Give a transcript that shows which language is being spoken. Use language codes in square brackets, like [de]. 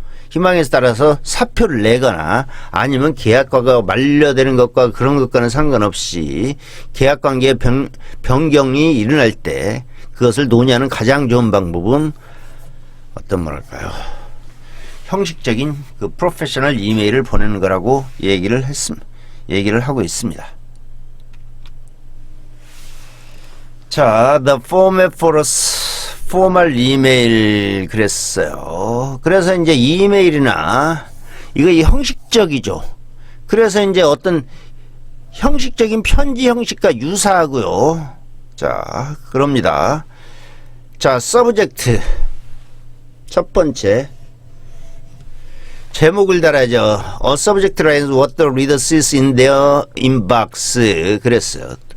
[ko] 희망에 따라서 사표를 내거나 아니면 계약과가 만료되는 것과 그런 것과는 상관없이 계약관계의 변경이 일어날 때 그것을 논의하는 가장 좋은 방법은 형식적인 프로페셔널 이메일을 보내는 거라고 얘기를 하고 있습니다. [en] 자, the format for a formal email [ko] 그랬어요. 그래서 이제 이메일이나 이거 형식적이죠. 그래서 이제 어떤 형식적인 편지 형식과 유사하고요. 자, 그럽니다. 자, subject 첫 번째 제목을 달아야죠. [en] A subject lines what the reader sees in their inbox [ko] 그랬어요.